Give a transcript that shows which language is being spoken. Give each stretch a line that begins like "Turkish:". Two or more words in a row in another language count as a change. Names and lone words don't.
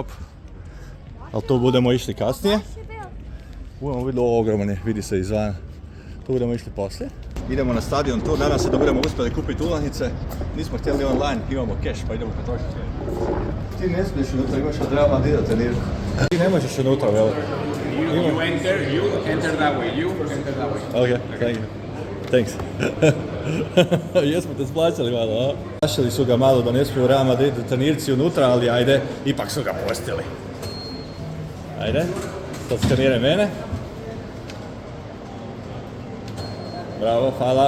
Croatian: Ali tu budemo išli kasnije. Budemo vidjeli ovo ogromno, vidi se izvana. Tu budemo išli poslije. Idemo na stadion tur, nadam se da budemo uspjeli kupiti ulaznice. Nismo htjeli online, imamo cash pa idemo potrošiti. Ti ne smiješ unutra, imaš od Real Madrida treniru. Ti ne možeš unutra, veli?
English: You enter that way. Okay, thank you. Thanks.
Croatian: Jesmo te splaćali malo, a? Plašili su ga malo da ne smiju u Real Madridu trenirci unutra, ali ajde, ipak su ga pustili. Ajde, sad skaniraj mene. Bravo, hvala.